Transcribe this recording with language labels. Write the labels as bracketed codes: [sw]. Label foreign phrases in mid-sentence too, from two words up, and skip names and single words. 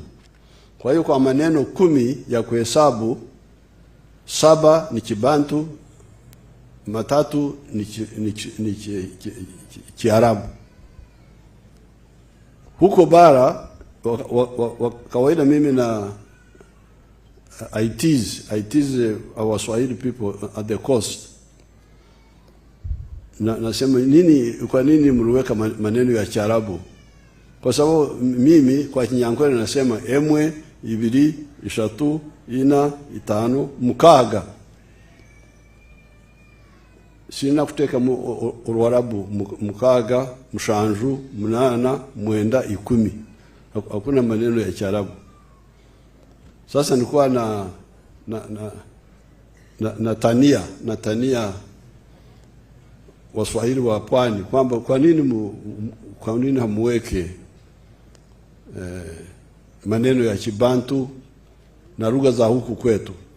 [sw] Kwa hiyo kwa maneno 10 ya kuhesabu, 7 ni Kibantu, 3 ni Kiarabu. Huko bara kawaida mimi na [en] I tease our Swahili people at the coast. [sw] Nasema kwa nini mliweka maneno ya Kiarabu? Kwa sababu mimi kwa Kinyankole nasema [nyn] emwe, ibiri, ishatu, ina, itano, mukaga. [sw] Sina kuteka Urwarabu, [nyn] mukaga, mushanju, munana, mwenda, [sw] 10. Hakuna maneno ya Kiarabu. Sasa nilikuwa na tania Waswahili wa pwani kwamba kwa nini hamuweke maneno ya Kibantu na lugha za huku kwetu.